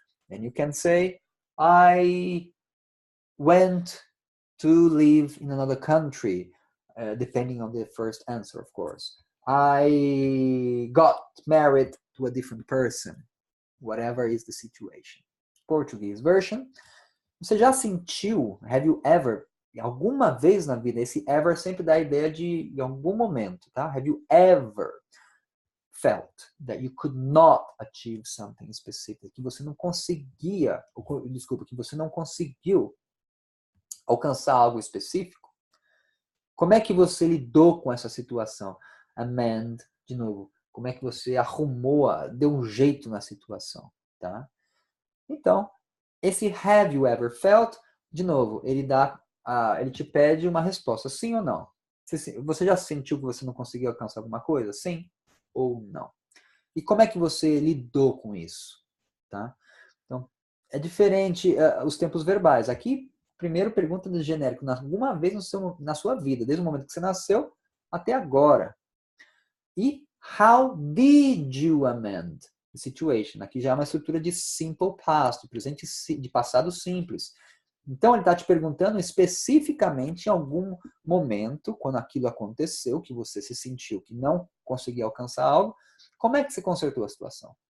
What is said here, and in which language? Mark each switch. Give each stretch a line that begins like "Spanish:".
English: And you can say, I went to live in another country, depending on the first answer, of course. I got married to a different person, whatever is the situation. Portuguese version.
Portuguese: Você já sentiu,
English: have you ever,
Portuguese: alguma vez na vida, esse ever sempre dá a ideia de em algum momento, tá?
English: Have you ever felt that you could not achieve something specific?
Portuguese: Que você não conseguia, desculpa, que você não conseguiu alcançar algo específico? Como é que você lidou com essa situação? Amend, de novo, como é que você arrumou, deu um jeito na situação, tá? Então, esse
English: have you ever felt,
Portuguese: de novo, ele te pede uma resposta, sim ou não. Você já sentiu que você não conseguiu alcançar alguma coisa? Sim ou não? E como é que você lidou com isso? Tá? Então, é diferente os tempos verbais. Aqui, primeiro pergunta do genérico, alguma vez na sua vida, desde o momento que você nasceu até agora.
English: E how did you amend the situation?
Portuguese: Aqui já é uma estrutura de simple past, presente de passado simples. Então, ele está te perguntando especificamente em algum momento, quando aquilo aconteceu, que você se sentiu que não conseguia alcançar algo, como é que você consertou a situação?